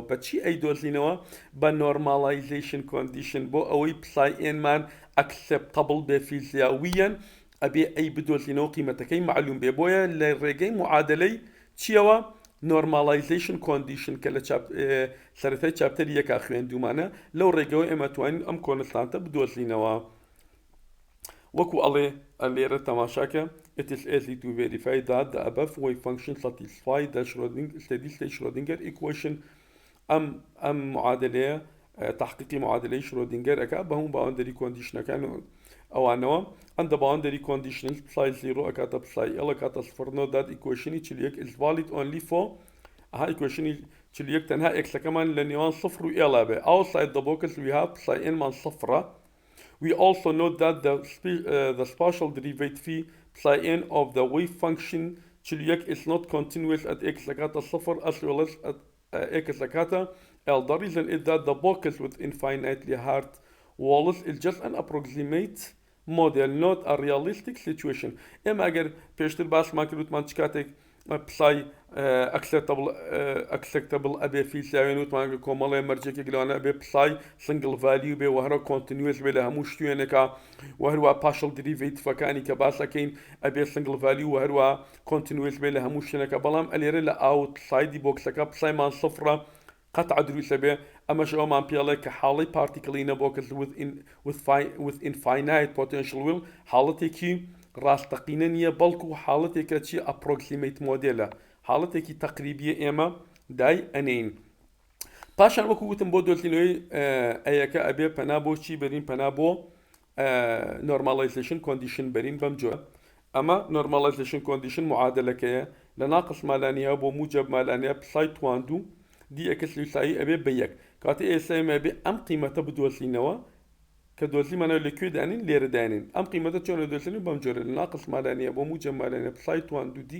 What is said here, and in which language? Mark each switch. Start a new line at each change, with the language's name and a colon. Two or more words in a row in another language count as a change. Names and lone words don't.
Central Kurdish: بەچی ئەی دۆزینەوە بە
English: normalization condition
Central Kurdish: بۆ ئەوەی پسای ئێنمان ئەکسپتەبڵ بێ فیزیاویەن ئەبێ ئەی بدۆزینەوە قیمەتەکەی معلوم بێ بۆیە لە ڕێگەی معادلەی چیەوە
English: normalization condition
Central Kurdish: کە لە سەرەتای چاپتەری یەکا خوێندومانە لەو ڕێگەوە ئێمە توانین ئەم کۆنستانتە بدۆزینەوە وەکو ئەڵێ لێرە تەماشاکە
English: it is easy to verify that the above wave function satisfy the steady state Schrödinger equation
Central Kurdish: ئەم معادلەیە تحقیقی معادلەی شرۆدینگەر ئەکا بە هەموو باوەندەری کۆندیشنەکان ئەوانەوە
English: and the boundary conditions psi 0
Central Kurdish: ئەکاتە psi l ئەکاتە صفر
English: note that equation
Central Kurdish: چلیەک
English: is valid only for equation
Central Kurdish: چلیەک تەنها ئێکسەکەمان لە نێوان صفر و l بێ
English: outside the box we have psi n
Central Kurdish: مان صفرە.
English: We also note that the spatial derivative psi n of the wave function چلیەک is not continuous at x
Central Kurdish: ئەکاتە صفر
English: as well as at x ئەکاتە l. The reason is that the box with infinitely hard walls is just an approximate model, not a realistic situation.
Central Kurdish: ئێمە ئەگەر پێشتر باسمان کردوتمان چ کاتێک پسای acceptable ئەبێ فیلساوێن وتمان کۆمەڵێ مەرجێکێک لەوانە ئەبێ پسای
English: single value
Central Kurdish: بێ و هەرە کۆنتینوێس بێ لە هەموو شتوێنێکە و هەروە پاشڵ دریڤیتیڤەکانی کە باسەکەین ئەبێ
English: single value
Central Kurdish: و هەروە کۆنتینوێس بێ لە هەموو شوێنەکە بەڵام ئەلێرە لە ئاوتسایدی بۆکسەکە پسایمان صفرە قطع دروسە بێ ئەمەش ئەومان پێڵێ کە حاڵی پارتیکڵینە بۆکس
English: with infinite potential will
Central Kurdish: حاڵەتێکی ڕاستەقینە نییە بەڵکو حاڵەتێکە چی ئەپرۆکسیمەیت مۆدێلە حاڵەتێکی تەقریبیە ئێمە دای ئەنین. پاشان وەکو وتم بۆ دۆزینەوەی ئەیەکە ئەبێ پەنا بۆ چی بەرین پەنا بۆ
English: normalization condition
Central Kurdish: بەرین بەم جۆرە. ئەمە
English: normalization condition
Central Kurdish: معادلەکەیە لە ناقص مالانیا بۆ موجب مالانیا پسای تواندوو دی ئەکس لوسایی ئەبێ بە یەک کاتە ئێستا ئێمە ئەبێ ئەم قیمەتە بدۆزینەوە کە دۆزیمانەوە لەکوێ دانین لێرە دانین ئەم قیمەتە چۆن دۆزینی بەم جۆرە لە ناقص مالانیا بۆ موجب مالانیا پسای تواندوو دی